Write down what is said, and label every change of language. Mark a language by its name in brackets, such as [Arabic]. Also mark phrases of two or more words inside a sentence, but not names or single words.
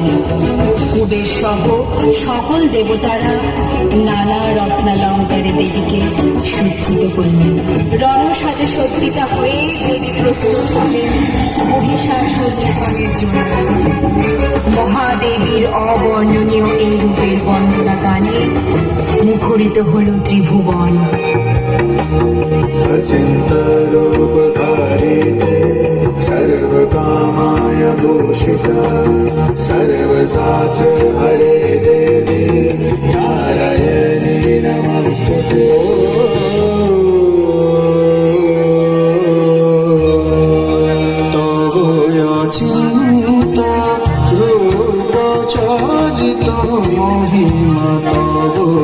[Bangla] কুবের সহ সকল দেবতারা নানা রত্নালঙ্কারে দেবীকে সজ্জিত করলেন। রণসাজে সজ্জিতা হয়ে দেবী প্রস্তুত হলেন মহিষাসুর নিধনের জন্য। মহাদেবীর অবর্ণনীয় এই রূপের বর্ণনা গানে মুখরিত হল ত্রিভুবন। [Sanskrit] सर्वकामाय भूषिता सर्वशास्त्र हरे देवी नारायणी नमस्ते। तव चिन्ता रूप चरित महिमा तव